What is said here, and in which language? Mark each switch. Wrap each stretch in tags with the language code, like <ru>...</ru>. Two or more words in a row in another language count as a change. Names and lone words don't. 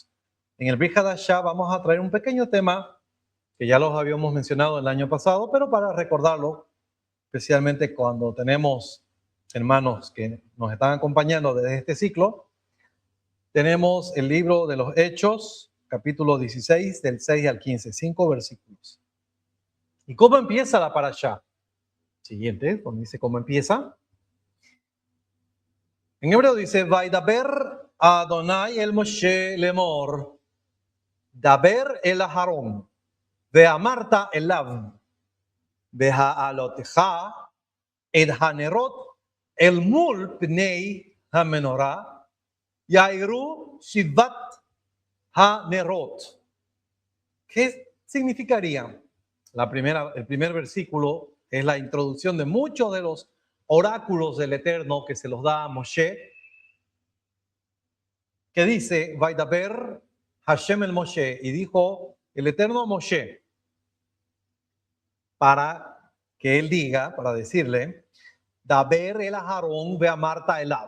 <es>En el</es> <he>ברית חדשה</he> <es>vamos a traer un pequeño tema que ya los habíamos mencionado el año pasado, pero para recordarlo, especialmente cuando tenemos hermanos que nos están acompañando desde este ciclo, tenemos el libro de los Hechos, capítulo 16, del 6 al 15, 5 versículos. ¿Y cómo empieza la parashá? Siguiente, cuando dice cómo empieza. En hebreo dice,</es> <he>וידבר אדוני אל משה לאמר, דבר אל אהרן, ואמרת אליו, בהעלותך, את הנרות אל מול פני המנורה, יאירו שבעת הנרות.</he> <es>¿Qué significaría? El primer versículo es la introducción de muchos de los oráculos del Eterno que se los da a Moshe, que dice,</es> <he>וידבר השם אל משה,</he> <es>y dijo el Eterno a Moshe, para que él diga, para decirle,</es> <he>דבר אל אהרן ואמרת אליו.</he>